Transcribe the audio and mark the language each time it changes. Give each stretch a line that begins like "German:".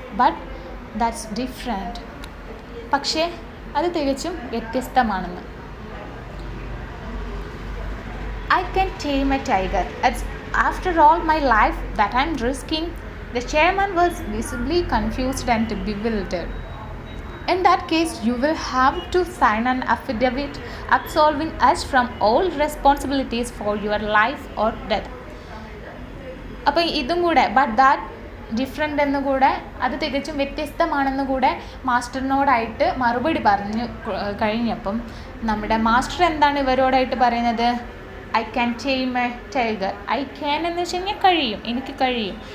English: but that's different,
Malayalam: പക്ഷേ അത് തികച്ചും വ്യത്യസ്തമാണെന്ന്.
English: I can tame a tiger. It's after all my life that I am risking. The chairman was visibly confused and bewildered. In that case, you will have to sign an affidavit absolving us from all responsibilities for your life or death.
Malayalam: അപ്പോൾ ഇതും കൂടെ but that different എന്നുകൂടെ, അത് തികച്ചും വ്യത്യസ്തമാണെന്ന് കൂടെ മാസ്റ്ററിനോടായിട്ട് മറുപടി പറഞ്ഞു കഴിഞ്ഞപ്പം നമ്മുടെ മാസ്റ്റർ എന്താണ് ഇവരോടായിട്ട് പറയുന്നത്?
English: I can tame a tiger.
Malayalam: I can എന്ന് വെച്ച് കഴിഞ്ഞാൽ കഴിയും, എനിക്ക് കഴിയും.